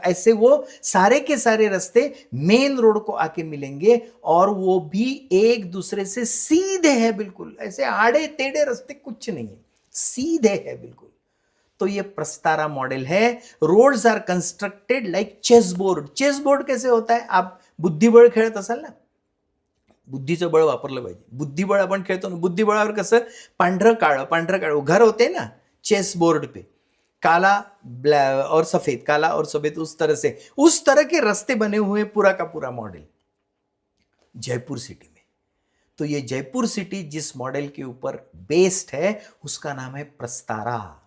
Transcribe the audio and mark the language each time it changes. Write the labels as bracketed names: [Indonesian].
[Hindi] ऐसे वो सारे के सारे रास्ते मेन रोड को आके मिलेंगे और वो भी एक दूसरे से सीधे है, बिल्कुल ऐसे आड़े टेढ़े रास्ते कुछ नहीं है, सीधे है बिल्कुल। तो ये प्रस्तारा मॉडल है। [English] Roads are constructed like chess board. [Hindi] Chess board कैसे होता है? [Marathi] आप बुद्धिबळ खेळत असाल ना, बुद्धीचं बळ वापरलं पाहिजे। बुद्धिबळ आपण खेळतो ना, बुद्धिबळावर कसं पांढरं काळं घर होते ना [Hindi] चेस बोर्ड पे, काला और सफेद, काला और सफेद, उस तरह के रास्ते बने हुए पूरा का पूरा मॉडल जयपुर सिटी में। तो ये जयपुर सिटी जिस मॉडल के ऊपर बेस्ड है उसका नाम है प्रस्तारा।